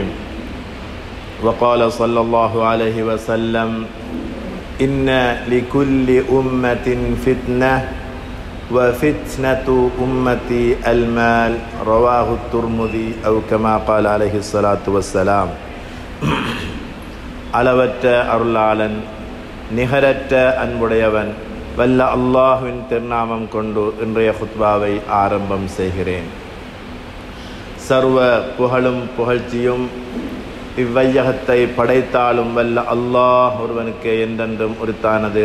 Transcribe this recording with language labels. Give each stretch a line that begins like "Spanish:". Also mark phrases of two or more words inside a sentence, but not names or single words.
Arabic: وقال صلى الله عليه وسلم: إن لكل أمة فتنة وفتنة أمتي المال. رواه الترمذي أو كما قال عليه الصلاة والسلام.
Tamil: அளவற்ற அருளாளன் நிகரற்ற அன்புடையவன் வல்ல அல்லாஹ்வின் திருநாமம் கொண்டு இன்றைய குத்பாவை ஆரம்பம் செய்கிறேன். சர்வ புகழும் புகழ்ச்சியும் இவ்வையகத்தை படைத்தாலும் வல்ல அல்லாஹ் ஒருவனுக்கு என்றென்றும் உரித்தானது.